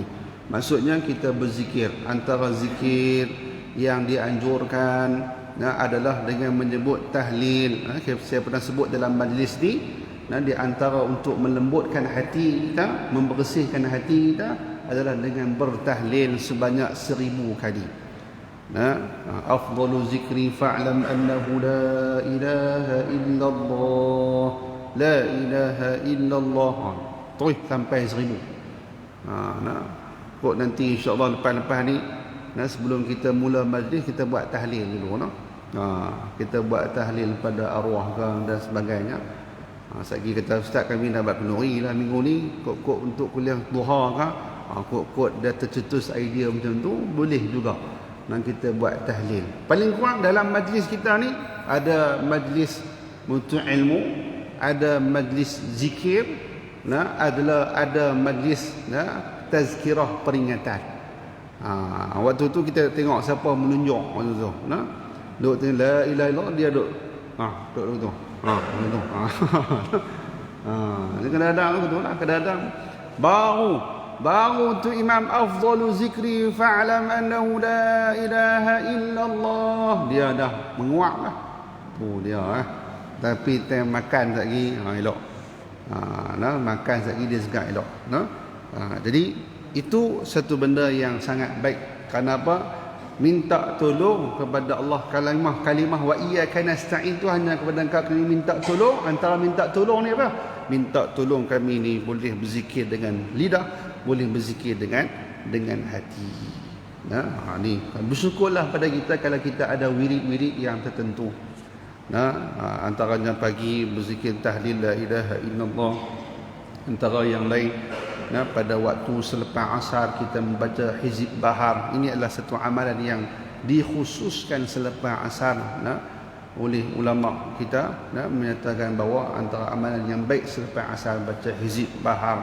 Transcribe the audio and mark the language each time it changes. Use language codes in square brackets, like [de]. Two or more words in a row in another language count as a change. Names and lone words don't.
[ms] Maksudnya kita berzikir. Antara zikir yang dianjurkan adalah dengan menyebut tahlil. Saya pernah sebut dalam majlis ni, di antara untuk melembutkan hati kita, membersihkan hati kita adalah dengan bertahlil sebanyak 1000 kali. [ar] أفضل الذكر فاعلم أنه لا إله إلا الله، لا إله إلا الله. [ms] Terus sampai 1000. Kok nanti [ar] إن شاء الله [ms] lepas-lepas ni, sebelum kita mula majlis, kita buat tahlil dulu. Kita buat tahlil pada arwah dan sebagainya. Sekali kata ustaz, kami dah buat penuri lah minggu ni, kok untuk kuliah duha ke, kok dah tercetus idea macam tu, boleh juga dan kita buat tahlil. Paling kurang dalam majlis kita ni ada majlis menuntut ilmu, ada majlis zikir, ada majlis tazkirah, peringatan. Waktu tu kita tengok siapa menunjuk waktu tu. Duk tengok [ar] لا إله إلا الله, [ms] dia duk duk tu. Betul. Kadang-kadang betul lah, kadang-kadang baru tu imam [ar] أفضل الذكر فاعلم أنه لا إله إلا الله, [ms] dia dah menguap lah. Dia tapi time makan lagi elok. Makan lagi dia segak elok. Jadi itu satu benda yang sangat baik. Kenapa? Minta tolong kepada Allah. Kalimah [ar] وإياك نستعين, [ms] tu hanya kepada Engkau kami minta tolong. Antara minta tolong ni apa? Minta tolong kami ni boleh berzikir dengan lidah, boleh berzikir dengan hati. Ni bersyukurlah pada kita kalau kita ada wirid-wirid yang tertentu. Antaranya pagi berzikir tahlil [ar] لا إله إلا الله. [ms] Antara yang lain, pada waktu selepas asar kita membaca Hizib Bahar. Ini adalah satu amalan yang dikhususkan selepas asar oleh ulama kita, menyatakan bahawa antara amalan yang baik selepas asar baca Hizib Bahar.